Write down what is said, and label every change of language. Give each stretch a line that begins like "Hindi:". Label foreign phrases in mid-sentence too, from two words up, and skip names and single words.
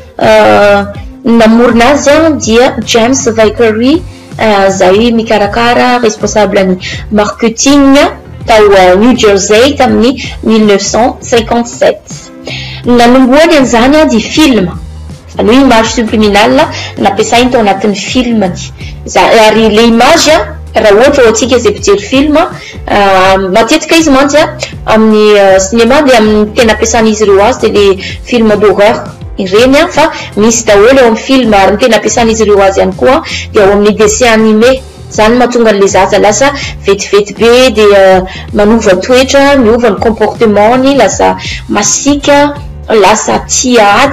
Malagasy: namorona azy dia James Vickery zay mikarakara responsable ny marketing tao New Jersey tamin'ny 1957 nanomboany an'izany di film aloha
French: image subliminal
Malagasy: nampiasainy tao anatin'ny film ary le image raha ohatra atsika zay mpijery film matetika izy mantsy amin'ny cinéma de amin'ny tena ampiasan'izy ireo azy de le
French: film d'horreur
Malagasy: ireny fa misy daholo eo amin'ny film ary tena ampiasan'izy ireo azy ihany koa de ao amin'ny
French: dessin animé
Malagasy: zany mahatonga le zaza lasa vetivety be de manova toetra miova ny comportement-ny lasa masika lasa tia ady